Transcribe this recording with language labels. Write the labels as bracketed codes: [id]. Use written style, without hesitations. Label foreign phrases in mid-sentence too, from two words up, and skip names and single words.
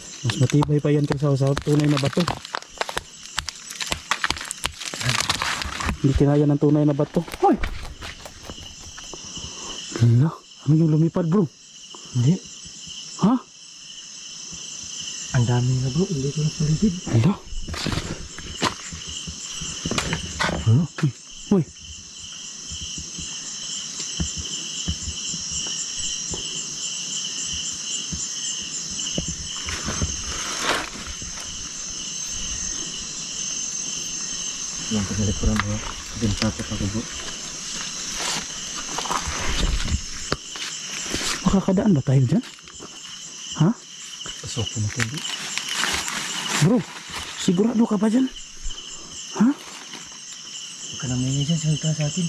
[tl] Mas matibay pa yan kaysa sa tunay na bato. Hindi kinaya ng tunay na bato. Hoy! Hala, ano yung lumipad bro? Hindi. Ha? Ang dami na bro. Hindi ko na paligid. Hala. Ano? Hoy. [id] Yang pemilik kurang bro. Dan takut aku bro. [tl] Makakadaan ba tayo dyan? Ha? Pasok po natin bro. Bro, sigurado ka ba dyan? Ha? Huwag ka na may dyan. Salita sa akin.